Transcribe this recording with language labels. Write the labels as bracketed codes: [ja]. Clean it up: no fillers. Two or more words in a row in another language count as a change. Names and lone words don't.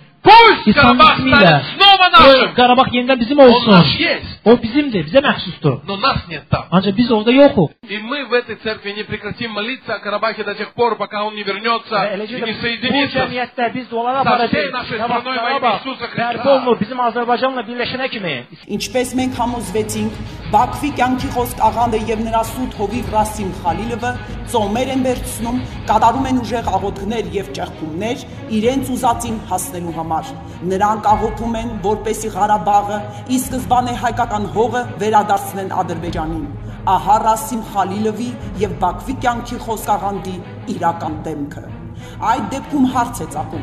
[ru] Пусть Карабах станет снова нашим. Он наш есть. Но нас нет там. И мы в этой церкви не прекратим молиться о Карабахе до тех пор, пока он не вернется и не соединится со всей нашей страной во имя Иисуса Христа. [hy] Ինչպես մենք համոզվեցինք, Բաքվի կյանքի խոսք աղանդը եւ նրա սուտ հովիվ Ռասիմ Խալիլովը ծոմեր են վերցնում, կատարում են ուժեղ աղոթքներ եւ ճեղքումներ իրենց ուզածին հասնելու համար։ Նրանք աղոթում են, որպեսզի Ղարաբաղը ի սկզբանե հայկական հողը վերադարձնեն Ադրբեջանին։ Ահա Ռասիմ Խալիլովի եւ Բաքվի կյանքի խոսք աղանդի իրական դեմքը։ Այդ դեպքում հարց է ծագում.